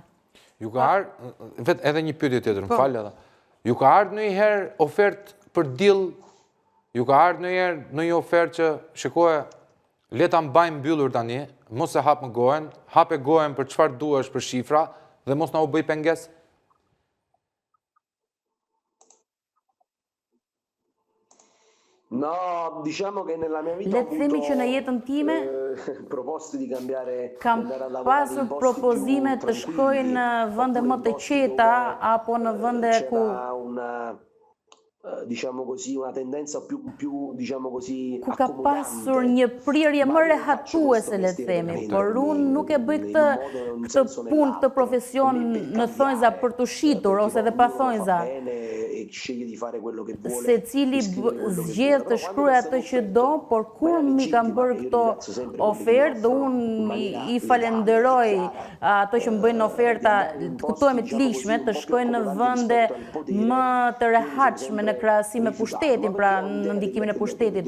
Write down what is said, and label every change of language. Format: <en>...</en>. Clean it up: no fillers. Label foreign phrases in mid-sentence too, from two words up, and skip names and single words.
<sq>Ju ka ardhur, vetë edhe një pyetje tjetër, më fal edhe. Ju ka ardhur ndonjëherë ofertë për dill? Ju ka ardhur ndonjëherë në një ofertë që shikoje le ta mbajmë mbyllur tani, mos e hap më gojen, hape gojen për çfarë duhesh për shifra dhe mos na u bëj pengesë?</sq> <it>No, diciamo che nella mia vita le</it> <sq>të themi që në jetën time kam pasur propozime të shkoj në vende më të qeta apo në vende ku</sq> <it>diciamo così una tendenza più diciamo così</it> <sq>ku ka pasur një prirje më rehatuese, le të themi, por unë nuk e bëj këtë punë, këtë profesion në thonjza për të shitur ose dhe pa thonjza. Se cili zgjedh të shkruaj atë që do, por kur mi kam bërë këto ofertë, unë i falenderoj ato që më bëjnë oferta, kuptohemi të lishme, të shkojnë në vende më të rehatshme në krahasim me pushtetin, pra në ndikimin e pushtetit.</sq>